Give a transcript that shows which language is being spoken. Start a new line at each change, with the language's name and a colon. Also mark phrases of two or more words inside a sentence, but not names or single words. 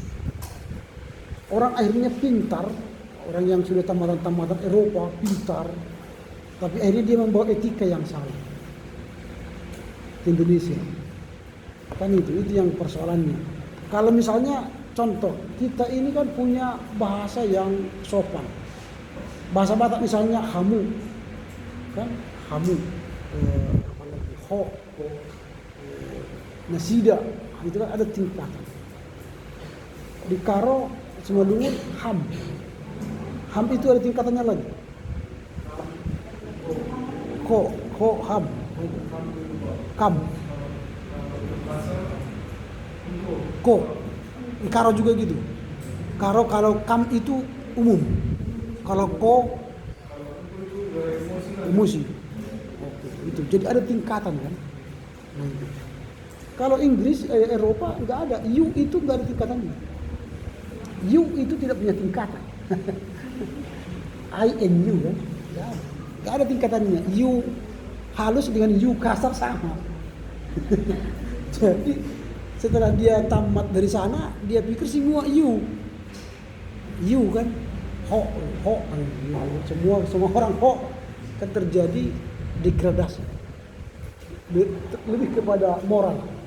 Indonesian: Orang akhirnya pintar, orang yang sudah tamatan Eropa pintar, tapi akhirnya dia membawa etika yang salah ke Indonesia. Kan itu yang persoalannya. Kalau misalnya contoh, kita ini kan punya bahasa yang sopan. Bahasa Batak misalnya hamu, kan hamu, apalagi ho, nasida, itu kan ada tingkatan. Di Karo, Semalungun ham itu ada tingkatannya lagi. ham, kam, ko, karo juga gitu. Karo kalau kam itu umum, kalau ko emosi. Oke, itu. Jadi ada tingkatan kan. Nah, itu. Kalau Inggris, Eropa nggak ada. You itu nggak ada tingkatannya. You itu tidak punya tingkatan.
English: I and you
Indonesian: kan, nggak ada tingkatannya. You halus dengan you kasar sama. Jadi setelah dia tamat dari sana, dia pikir semua you kan, ho, semua orang ho, kan terjadi degradasi, lebih kepada moral.